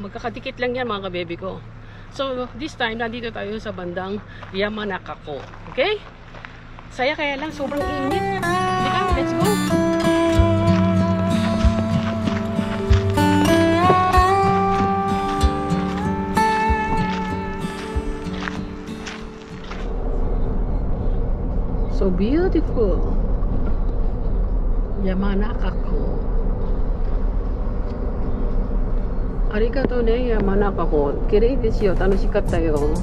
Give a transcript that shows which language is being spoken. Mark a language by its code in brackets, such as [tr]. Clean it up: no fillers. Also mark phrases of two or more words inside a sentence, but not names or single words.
[tl] Magkakadikit lang yan mga kabebe ko. [en] So, this time, [tl] nandito tayo sa bandang Yamanaka-ko. Okay? Saya kaya lang, sobrang init. Sige, [en] let's go! So beautiful. [ja] Yamanaka-ko. ありがとうね、山中湖。綺麗ですよ. 楽しかったよ.